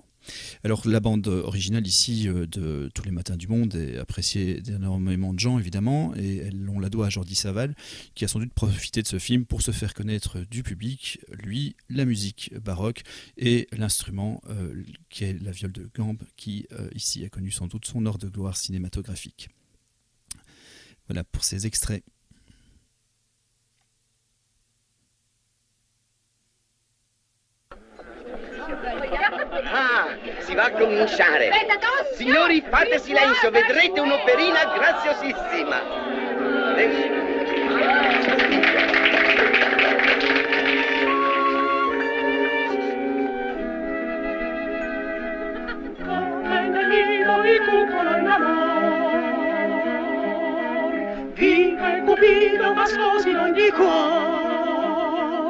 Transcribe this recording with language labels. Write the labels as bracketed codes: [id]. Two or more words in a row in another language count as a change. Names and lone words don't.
[fr] Alors la bande originale ici de Tous les matins du monde est appréciée d'énormément de gens évidemment, et on la doit à Jordi Savall, qui a sans doute profité de ce film pour se faire connaître du public, lui, la musique baroque et l'instrument qui est la viole de gambe, qui ici a connu sans doute son heure de gloire cinématographique. Voilà pour ces extraits. [it] Ah, si va a cominciare. Signori, fate silenzio, vedrete un'operina graziosissima. Viva il Cupido, ma sposi in ogni cuor.